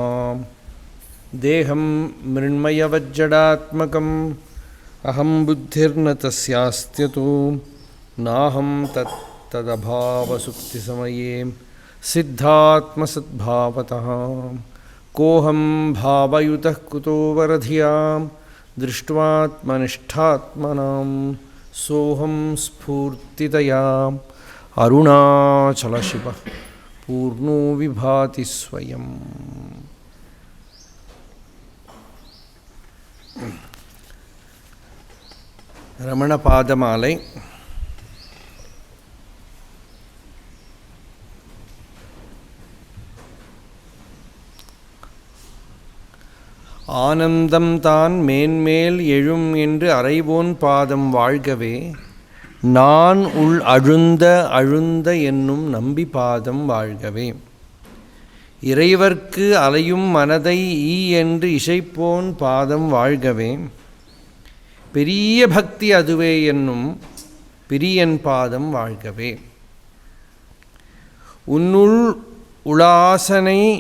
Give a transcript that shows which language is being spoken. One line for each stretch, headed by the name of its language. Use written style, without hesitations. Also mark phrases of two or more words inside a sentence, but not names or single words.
Sanskrit: देहं मृण्मयवज्जडात्मकम् अहं बुद्धिर्न तस्यास्त्यतु नाहं तदभावसुप्तिसमये सिद्धात्मसद्भावतः कोऽहं भावयुतः कुतो वरधियां दृष्ट्वात्मनिष्ठात्मनां सोऽहं स्फूर्तितया अरुणाचलशिवः पूर्णो विभाति स्वयम्।
Tamil: रमणपादमालै ஆனந்தம் தான் மேன்மேல் எழும் என்று அறைவோன் பாதம் வாழ்கவே நான் உள் அழுந்த அழுந்த என்னும் நம்பி பாதம் வாழ்கவே இறைவர்க்கு அலையும் மனதை ஈ என்று இசைப்போன் பாதம் வாழ்கவே பெரிய பக்தி அதுவே என்னும் பிரியன் பாதம் வாழ்கவே உன்னுள் உளாசனை